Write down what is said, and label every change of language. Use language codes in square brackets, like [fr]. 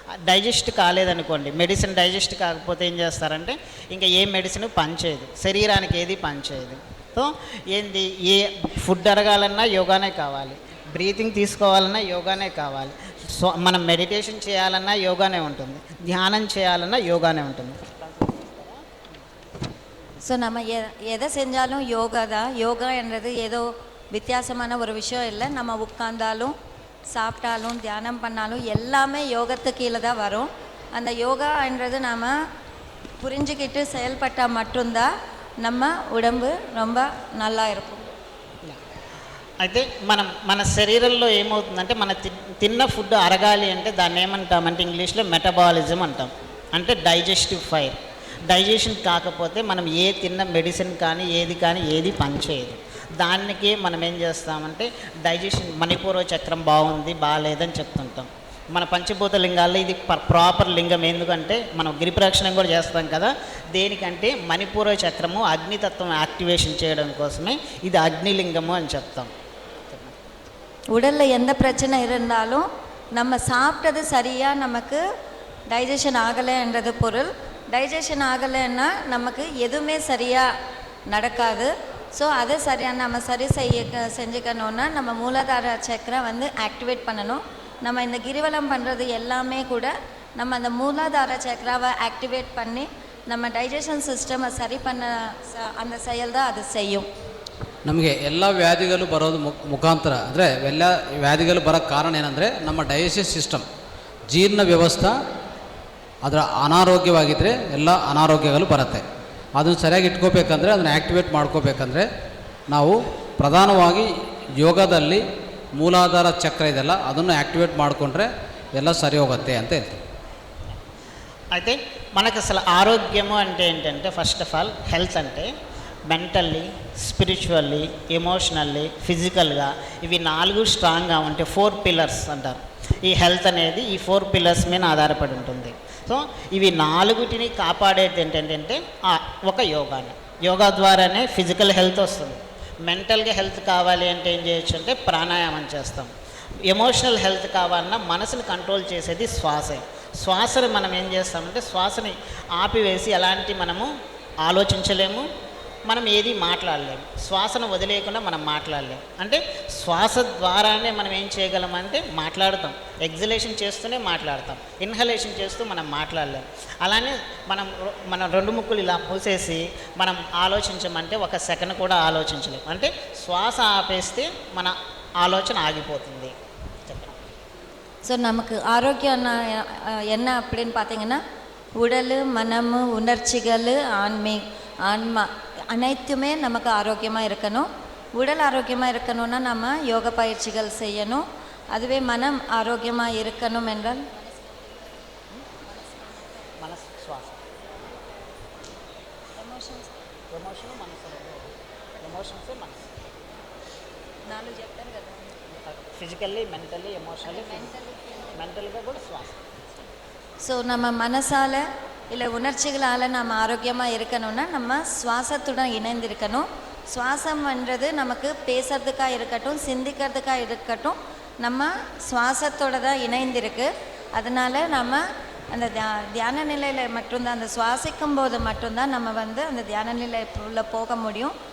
[te] Digest కాలేదనుకోండి, medicine digest కాకపోతే ఏం చేస్తారంటే ఇంకా ఏ మెడిసిన్ పనిచేయదు, శరీరానికి ఏది పనిచేయదు. సో ఏంది, ఏ ఫుడ్ అరగాలన్నా యోగానే కావాలి, బ్రీతింగ్ తీసుకోవాలన్నా యోగానే కావాలి, సో మనం మెడిటేషన్ చేయాలన్నా యోగానే ఉంటుంది, ధ్యానం చేయాలన్నా யோகானே ఉంటుంది. [ta] ஸோ நம்ம எதை செஞ்சாலும் யோகா தான். யோகா என்றது ஏதோ வித்தியாசமான ஒரு விஷயம் இல்லை. நம்ம உட்கார்ந்தாலும் சாப்பிட்டாலும் தியானம் பண்ணாலும் எல்லாமே யோகத்துக்கு கீழே தான் வரும். அந்த யோகா என்றது நாம் புரிஞ்சுக்கிட்டு செயல்பட்டால் மட்டும்தான் நம்ம உடம்பு ரொம்ப நல்லா இருக்கும். [te] అయితే మన శరీరంలో ఏమవుతుందంటే మన తిన్న ఫుడ్ అరగాలి అంటే దాన్ని ఏమంటామంటే ఇంగ్లీష్లో మెటబాలిజం అంటాం. అంటే డైజెస్టివ్ ఫైర్. డైజెషన్ కాకపోతే మనం ఏ తిన్న మెడిసిన్ కానీ ఏది పనిచేయదు. దానికి మనం ఏం చేస్తామంటే డైజెషన్, మణిపూర్వ చక్రం బాగుంది బాగాలేదని చెప్తుంటాం. మన పంచభూత లింగాల్లో ఇది ప్రాపర్ లింగం. ఎందుకంటే మనం గిరి ప్రదక్షిణం కూడా చేస్తాం కదా, దేనికంటే మణిపూర్వ చక్రము అగ్నితత్వం యాక్టివేషన్ చేయడం కోసమే ఇది అగ్నిలింగము అని చెప్తాం. [ta] உடலில் எந்த பிரச்சனை இருந்தாலும் நம்ம சாப்பிட்டது சரியாக நமக்கு டைஜஷன் ஆகலைன்றது பொருள். டைஜஷன் ஆகலைன்னா நமக்கு எதுவுமே சரியாக நடக்காது. ஸோ அதை சரியாக நம்ம செஞ்சுக்கணுன்னா நம்ம மூலாதார சக்கரை வந்து ஆக்டிவேட் பண்ணணும். நம்ம இந்த கிரிவலம் பண்ணுறது எல்லாமே கூட நம்ம அந்த மூலாதார சக்கராவை ஆக்டிவேட் பண்ணி நம்ம டைஜஷன் ಸಿಸ್ಟಮ್ ಸರಿ பண்ண அந்த செயல் தான் ಅದು செய்யும். [kn] ನಮಗೆ ಎಲ್ಲ ವ್ಯಾಧಿಗಳು ಬರೋದು ಮುಖಾಂತರ ಅಂದರೆ ಎಲ್ಲ ವ್ಯಾಧಿಗಳು ಬರೋಕ್ಕೆ ಕಾರಣ ಏನಂದರೆ ನಮ್ಮ ಡೈಜೆಸ್ಟಿವ್ ಸಿಸ್ಟಮ್ ಜೀರ್ಣ ವ್ಯವಸ್ಥೆ ಅದರ ಅನಾರೋಗ್ಯವಾಗಿದ್ದರೆ ಎಲ್ಲ ಅನಾರೋಗ್ಯಗಳು ಬರುತ್ತೆ. ಅದನ್ನು ಸರಿಯಾಗಿ ಇಟ್ಕೋಬೇಕಂದ್ರೆ ಅದನ್ನು ಆ್ಯಕ್ಟಿವೇಟ್ ಮಾಡ್ಕೋಬೇಕಂದ್ರೆ ನಾವು ಪ್ರಧಾನವಾಗಿ ಯೋಗದಲ್ಲಿ ಮೂಲಾಧಾರ ಚಕ್ರ ಇದೆಲ್ಲ ಅದನ್ನು ಆ್ಯಕ್ಟಿವೇಟ್ ಮಾಡಿಕೊಂಡ್ರೆ ಎಲ್ಲ ಸರಿ ಹೋಗುತ್ತೆ ಅಂತ ಹೇಳ್ತೀವಿ. [te] అయితే మనకు అసలు ఆరోగ్యము అంటే ఏంటంటే ఫస్ట్ ఆఫ్ ఆల్ హెల్త్ అంటే మెంటల్లీ, స్పిరిచువల్లీ, ఎమోషనల్లీ, ఫిజికల్గా ఇవి 4 స్ట్రాంగ్గా ఉంటే 4 పిల్లర్స్ అంటారు. ఈ హెల్త్ అనేది ఈ 4 పిల్లర్స్ మీద ఆధారపడి ఉంటుంది. సో ఇవి 4టిని కాపాడేది ఏంటంటే ఒక యోగానే. యోగా ద్వారానే ఫిజికల్ హెల్త్ వస్తుంది. మెంటల్గా హెల్త్ కావాలి అంటే ఏం చేయొచ్చు అంటే ప్రాణాయామం చేస్తాం. ఎమోషనల్ హెల్త్ కావాలన్నా మనసుని కంట్రోల్ చేసేది శ్వాసే. శ్వాసను మనం ఏం చేస్తామంటే శ్వాసని ఆపివేసి ఎలాంటి మనము ఆలోచించలేము, మనం ఏది మాట్లాడలేము. శ్వాసను వదిలేయకుండా మనం మాట్లాడలేము. అంటే శ్వాస ద్వారానే మనం ఏం చేయగలమంటే మాట్లాడతాం. ఎగ్జలేషన్ చేస్తూనే మాట్లాడతాం, ఇన్హలేషన్ చేస్తూ మనం మాట్లాడలేము. అలానే మనం 2 ముక్కులు ఇలా మూసేసి మనం ఆలోచించమంటే 1 సెకండ్ కూడా ఆలోచించలేము. అంటే శ్వాస ఆపేస్తే మన ఆలోచన ఆగిపోతుంది. [ta] ஸோ நமக்கு ஆரோக்கியம் என்ன அப்படின்னு பார்த்தீங்கன்னா உடல், மனம், உணர்ச்சிகள், ஆன்மா அனைத்துமே நமக்கு ஆரோக்கியமாக இருக்கணும். உடல் ஆரோக்கியமாக இருக்கணும்னா நம்ம யோக பயிற்சிகள் செய்யணும். அதுவே மனம் ஆரோக்கியமாக இருக்கணும் என்றால் [te] ఫిజికల్లీ, మెంటల్లీ, ఎమోషనల్లీ, మెంటల్గా కూడా శ్వాస. [ta] ஸோ நம்ம மனசால் இல்லை உணர்ச்சிகளால் நம்ம ஆரோக்கியமாக இருக்கணும்னா நம்ம சுவாசத்துடன் இணைந்திருக்கணும். சுவாசம்ன்றது நமக்கு பேசுறதுக்காக இருக்கட்டும், சிந்திக்கிறதுக்காக இருக்கட்டும், நம்ம சுவாசத்தோடு தான் இணைந்திருக்கு. அதனால் நம்ம அந்த தியான நிலையில் மட்டும்தான், அந்த சுவாசிக்கும் போது மட்டும்தான் நம்ம வந்து அந்த தியான நிலைக்குள்ளே போக முடியும்.